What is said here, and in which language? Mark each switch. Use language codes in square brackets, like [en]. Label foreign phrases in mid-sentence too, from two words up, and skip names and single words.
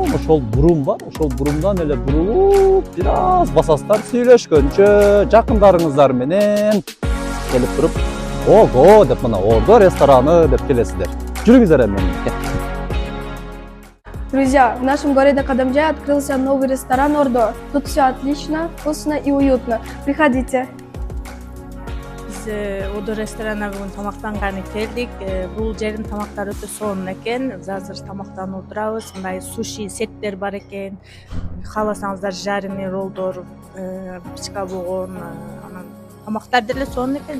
[ky] ошол бурум бар, ошол бурумдан эле бурулуп бир басасыздар, сүйлөшкөнчө жакындарыңыздар менен келип туруп ого деп мына Ордо рестораны деп келесиздер. Жүрүңүздөр эми. [ru] Друзья, в нашем городе Кадамджай открылся новый ресторан Ордо. Тут все отлично, вкусно и уютно. Приходите. [ky] Biz Ордо ресторанына бүгүн тамактанганы келдик. Бул жердин тамактары өтө сонун экен. Biz азыр тамактанып отурабыз. Мындай суши сеттер бар экен. Кааласаңыздар жареный роллдор, пичка болгон, анан тамактар деле сонун экен.